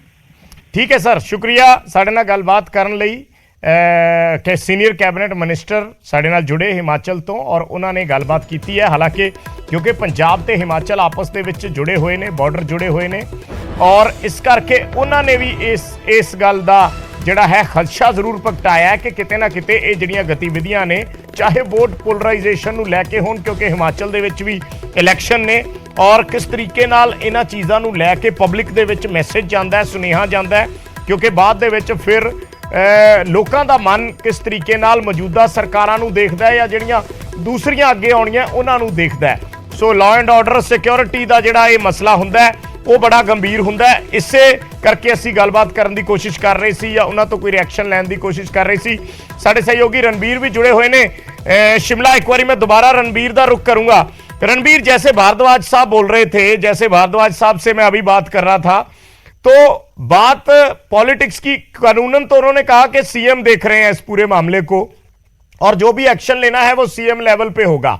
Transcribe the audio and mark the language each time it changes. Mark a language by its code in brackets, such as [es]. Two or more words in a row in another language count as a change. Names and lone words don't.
[pa] ਠੀਕ ਹੈ ਸਰ, ਸ਼ੁਕਰੀਆ ਸਾਡੇ ਨਾਲ ਗੱਲਬਾਤ ਕਰਨ ਲਈ। ਕਿ [en] senior cabinet minister [pa] ਸਾਡੇ ਨਾਲ ਜੁੜੇ ਹਿਮਾਚਲ ਤੋ ਔਰ ਉਨ੍ਹੋਂਨੇ ਗੱਲਬਾਤ ਕੀ ਹੈ। ਹਾਲਾਂਕਿ ਕਿਉਂਕਿ ਪੰਜਾਬ ਤੇ ਹਿਮਾਚਲ ਆਪਸ ਦੇ ਵਿਚ ਜੁੜੇ ਹੋਏ ਨੇ, ਬਾਰਡਰ ਜੁੜੇ ਹੋਏ ਨੇ, ਔਰ ਇਸ ਕਰਕੇ ਉਨ੍ਹੋਂਨੇ ਭੀ ਇਸ ਗੱਲ ਦਾ ਜਿਹੜਾ ਹੈ ਖ਼ਦਸ਼ਾ ਜ਼ਰੂਰ ਪ੍ਰਗਟਾਇਆ ਕਿ ਕਿਤੇ ਨਾ ਕਿਤੇ ਯੇ ਜਿਹੜੀਆਂ ਗਤੀਵਿਧੀਆਂ ਨੇ, ਚਾਹੇ [en] vote polarization [pa] ਨੂੰ ਲੈਕੇ ਹੋਣ, ਕਿਉਂਕਿ ਹਿਮਾਚਲ ਦੇ ਵਿਚ ਭੀ ਇਲੈਕਸ਼ਨ ਨੇ, ਔਰ ਕਿਸ ਤਰੀਕੇ ਨਾਲ ਇਨ੍ਹਾਂ ਚੀਜ਼ਾਂ ਨੂੰ ਲੈਕੇ ਪਬਲਿਕ ਦੇ ਵਿਚ ਮੈਸੇਜ ਜਾਂਦਾ ਹੈ, ਸੁਨੇਹਾ ਜਾਂਦਾ ਹੈ, ਕਿਉਂਕਿ ਬਾਅਦ ਦੇ ਵਿਚ ਫਿਰ ਲੋਕਾਂ ਦਾ ਮਨ ਕਿਸ ਤਰੀਕੇ ਨਾਲ ਮੌਜੂਦਾ ਸਰਕਾਰਾਂ ਨੂੰ ਦੇਖਦਾ ਹੈ ਯਾ ਜਿਹੜੀਆਂ ਦੂਸਰੀਆਂ ਅੱਗੇ ਆਉਣੀਆਂ ਉਨ੍ਹਾਂ ਨੂੰ ਦੇਖਦਾ ਹੈ। ਸੋ [en] law and order security [pa] ਦਾ ਜਿਹੜਾ ਯੇ ਮਸਲਾ ਹੁੰਦਾ ਹੈ ਉਹ ਬੜਾ ਗੰਭੀਰ ਹੁੰਦਾ ਹੈ। ਇਸੇ ਕਰਕੇ ਅਸੀਂ ਗੱਲਬਾਤ ਕਰਨ ਦੀ ਕੋਸ਼ਿਸ਼ ਕਰ ਰਹੇ ਸੀ ਜਾਂ ਉਹਨਾਂ ਤੋਂ ਕੋਈ ਰਿਐਕਸ਼ਨ ਲੈਣ ਦੀ ਕੋਸ਼ਿਸ਼ ਕਰ ਰਹੇ ਸੀ। ਸਾਡੇ ਸਹਿਯੋਗੀ ਰਣਬੀਰ ਭੀ ਜੁੜੇ ਹੋਏ ਨੇ ਸ਼ਿਮਲਾ। [hi] एक बार मैं दोबारा रणबीर का रुख करूंगा। रणबीर, जैसे भारद्वाज साहब बोल रहे थे, जैसे भारद्वाज साहब से मैं अभी बात कर रहा था, तो बात पॉलिटिक्स की, कानूनन तो उन्होंने कहा कि सीएम देख रहे हैं इस पूरे मामले को और जो भी एक्शन लेना है वो [en] CM level [hi] पे होगा।